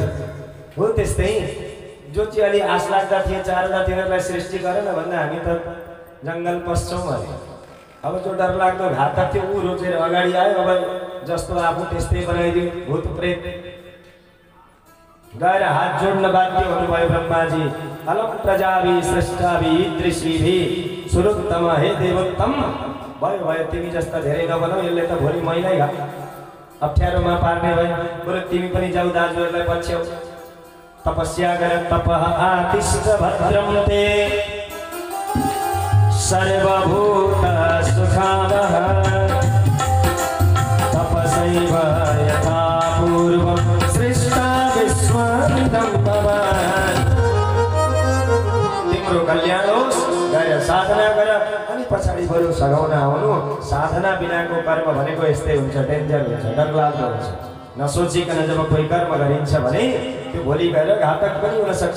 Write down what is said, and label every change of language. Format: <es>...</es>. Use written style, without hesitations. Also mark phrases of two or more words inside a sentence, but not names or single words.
<ne>हो त्यस्तै जो चाहिँ अलि आश लाग्दा थिए, चाहँदा तिनीहरूलाई सृष्टि गर न भन्दा हामी त जङ्गल पस्छौँ अरे। अब जो डरलाग्दो घातक थियो ऊ रोजेर अगाडि आयो। अब जस्तो आफू त्यस्तै बनाइदियो, भूत प्रेत गएर हात जोड्न बाध्य हुनुभयो ब्रह्माजी।</ne> <sa>अलम प्रजाभि सृष्टाभि ईदृशीभि सुरोत्तम, हे देवोत्तम,</sa> <ne>भयो भयो तिमी जस्ता धेरै नबनाऊ, यसले त भोलि मैलाई अप्ठ्यारोमा पार्ने भयो। बरु तिमी पनि जाऊ, दाजुहरूलाई पछ्याउ, तपस्या गर।</ne> <sa>तपः आतिष्ठ भद्रं ते सर्वभूत सुखावह, तपसैव यथा पूर्वं सृष्टा विश्वमिदं भवान्।</sa> <ne>तिम्रो कल्याण होस्, गएर साधना गर, अनि पछाडि बरु सघाउन आउनु। साधना बिनाको कर्म भनेको यस्तै हुन्छ, डेन्जर हुन्छ, डरलाग्दो हुन्छ। नसोचिकन जब कोही कर्म गरिन्छ भने त्यो भोलि गएर घातक पनि हुन सक्छ।</ne>